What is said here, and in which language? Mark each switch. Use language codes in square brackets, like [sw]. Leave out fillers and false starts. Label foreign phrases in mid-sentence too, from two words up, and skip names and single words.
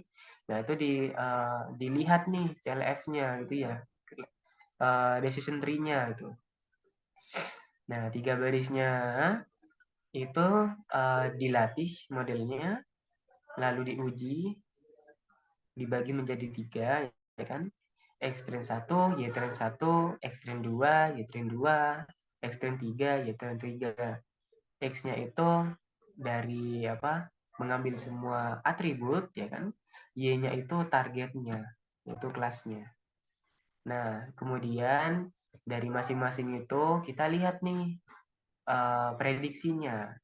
[id] Nah, itu dilihat nih clf-nya gitu ya. [en] Decision tree- [id] nya itu. Nah, 3 barisnya itu dilatih modelnya, lalu diuji, dibagi menjadi 3, ya kan? X-train 1, Y-train 1, X-train 2, Y-train 2, X-train 3, Y-train 3. X-nya itu dari mengambil semua atribut, ya kan? Y-nya itu targetnya, itu kelasnya. Nah, kemudian dari masing-masing itu kita lihat nih prediksinya.